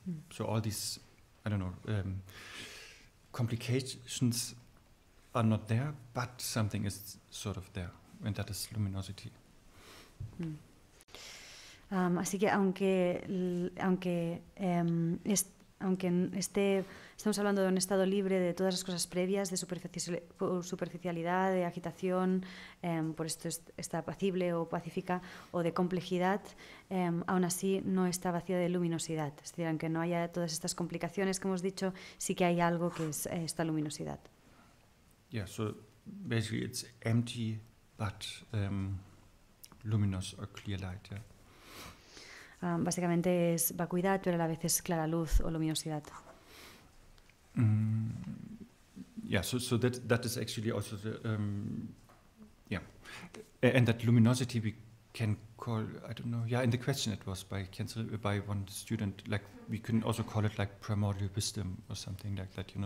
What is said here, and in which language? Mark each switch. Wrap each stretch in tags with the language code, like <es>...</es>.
<en>So all these, complications are not there, but something is sort of there, and that is luminosity.</en> <es>Así que estamos hablando de un estado libre de todas las cosas previas, de superficialidad, de agitación, por esto está apacible o pacífica, o de complejidad, aún así no está vacía de luminosidad. Es decir, aunque no haya todas estas complicaciones que hemos dicho, sí que hay algo que es esta luminosidad.</es> <en>Yeah, so basically it's empty but luminous or clear light, yeah.</en> <es>Básicamente es vacuidad, pero a la vez es clara luz o luminosidad.</es> <en>Yeah, so that is actually also the yeah, and that luminosity we can call, I don't know, yeah, in the question it was by one student, like we can also call it like primordial wisdom or something like that, you know.</en>